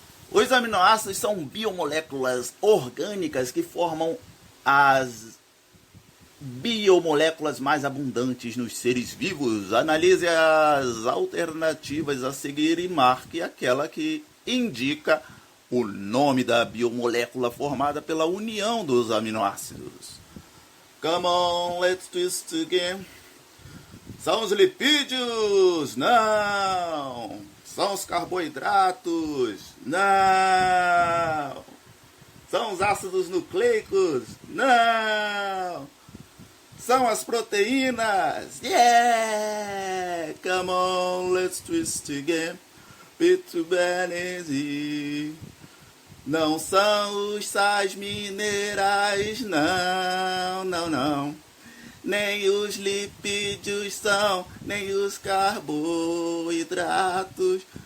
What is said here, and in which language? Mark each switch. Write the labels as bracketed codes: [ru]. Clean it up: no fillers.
[pt] Os aminoácidos são biomoléculas orgânicas que formam as biomoléculas mais abundantes nos seres vivos. Analise as alternativas a seguir e marque aquela que indica o nome da biomolécula formada pela união dos aminoácidos. [en] Come on, let's twist again. [pt] São os lipídios? Não. São os carboidratos? Não. São os ácidos nucleicos? Não. São as proteínas? [en] Yeah! Come on, let's twist again. Bitubenese. [pt] Não são os sais minerais, não, não, não. Nem os lipídios são, nem os carboidratos.